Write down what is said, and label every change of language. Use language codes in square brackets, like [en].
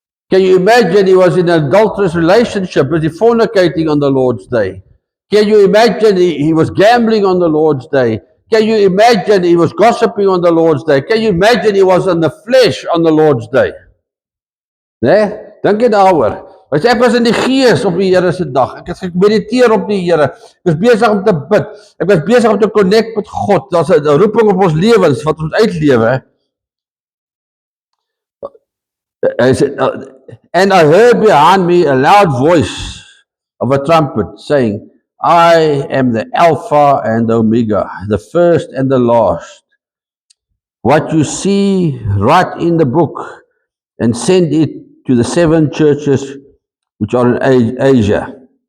[en] Can you imagine he was in an adulterous relationship, was he fornicating on the Lord's day? Can you imagine he was gambling on the Lord's day? Can you imagine he was gossiping on the Lord's day? Can you imagine he was in the flesh on the Lord's day? [af] Nee? Dink jy daaroor? Ek was in die gees op die Here se dag. Ek het gemediteer op die Here. Ek was besig om te bid. Ek was besig om te connect met God. Daar's 'n roeping op ons lewens wat ons uitlewe. Hy sê, [en] and I heard behind me a loud voice of a trumpet saying, I am the Alpha and the Omega, the first and the last. What you see, write in the book and send it to the 7 churches which are in Asia.